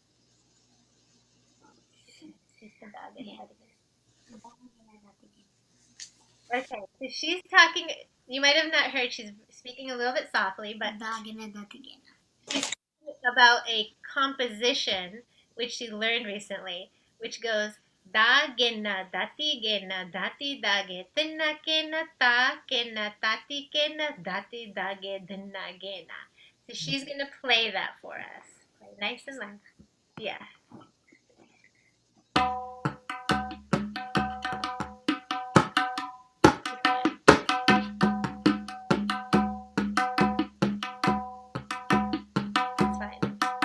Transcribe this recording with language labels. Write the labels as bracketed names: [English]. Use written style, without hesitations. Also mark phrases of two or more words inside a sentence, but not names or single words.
[English] Okay, so she's talking. You might have not heard. She's speaking a little bit softly, but about a composition which she learned recently, which goes da gena dati gena dati dage tinna kena ta kena tati kena dati dage dinna gena. So she's gonna play that for us. Play nice and loud. Yeah. That's fine.